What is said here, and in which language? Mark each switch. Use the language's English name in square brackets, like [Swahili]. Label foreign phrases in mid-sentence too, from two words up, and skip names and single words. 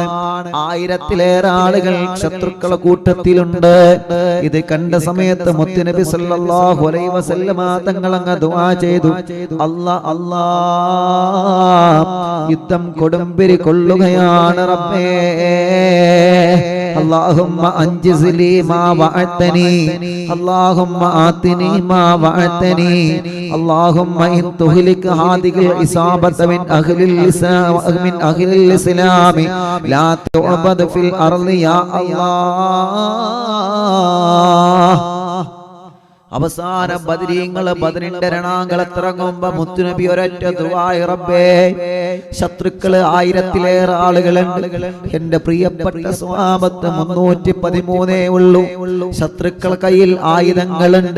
[Malayalam] 1000-ലേറെ ആളുകൾ ശത്രുക്കളെ കൂട്ടത്തിലുണ്ട്. ഇത് കണ്ട സമയത്ത് മുത്തുനബി [Arabic] صلى الله عليه وسلم [Malayalam] തങ്ങൾ അങ്ങ് ദുആ ചെയ്തു, അല്ലാ, യുദ്ധം കൊടുമ്പിരി കൊള്ളുകയാണ് റബ്ബേ. [Arabic] اللهم انجز لي ما وعدتني اللهم آتني ما وعدتني اللهم إن تهلك هذه العصابة من أهل الإسلام لا تعبد في الأرض يا الله. [Malayalam] അവസാന ബദരീങ്ങള് ബദറിന്റെ രണാങ്കളത്തിറങ്ങുമ്പോ മുത്തുനബി ഒരൊറ്റ ദുആ, റബ്ബേ, ശത്രുക്കള് 1000-ലേറെ ആളുകളുണ്ട്. എന്റെ പ്രിയപ്പെട്ട സ്വഹാബത്ത് 313 ഉള്ളൂ. ശത്രുക്കൾ കയ്യിൽ ആയുധങ്ങളുണ്ട്.